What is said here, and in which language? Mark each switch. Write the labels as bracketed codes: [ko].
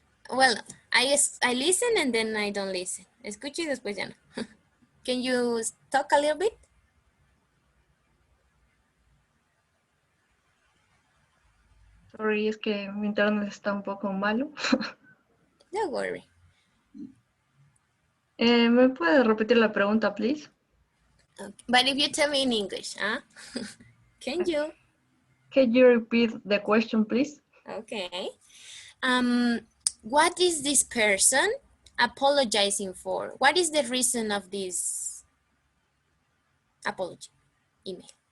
[en] Well, I listen and then I don't listen. [es] Escucho y después ya no. [en] Can you talk a little bit? [es] Sorry, es que mi internet está un poco malo. [en] Don't worry. [es] ¿Me puede repetir la pregunta, please? [en] Okay. But if you tell me in English, huh? Can you? Can you repeat the question, please? Okay. What is this person apologizing for? What is the reason of this apology email?